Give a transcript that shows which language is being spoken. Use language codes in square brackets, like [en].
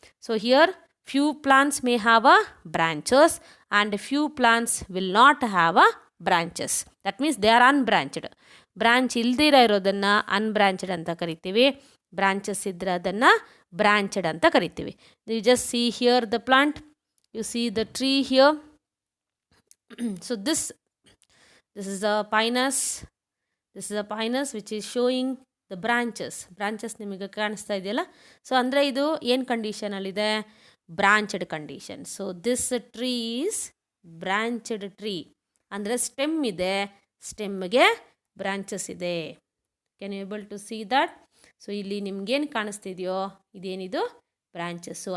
[en] So here few plants may have a branches and few plants will not have a branches. That means they are unbranched. [kn] Branch ಇಲ್ದಿರ ಇರೋದನ್ನು ಅನ್ಬ್ರಾಂಚ್ಡ್ ಅಂತ ಕರಿತೀವಿ, branches ಇದ್ರೆ ಅದನ್ನು branched ಅಂತ ಕರಿತೀವಿ. [en] You just see here the plant, you see the tree here. So this is a pinus. This is a pinus which is showing the branches. [kn] Branches ನಿಮಗೆ ಕಾಣಿಸ್ತಾ ಇದೆಯಲ್ಲ. ಸೊ ಅಂದರೆ ಇದು ಏನು ಕಂಡೀಷನಲ್ಲಿದೆ? Branched condition. [en] So this tree is branched tree. [kn] ಅಂದರೆ stem ಇದೆ, ಸ್ಟೆಮ್ಗೆ branches ಇದೆ. [en] Can you able to see that? [kn] So ಇಲ್ಲಿ ನಿಮ್ಗೇನು ಕಾಣಿಸ್ತಿದೆಯೋ ಇದೇನಿದು? ಬ್ರಾಂಚಸ್ಸು.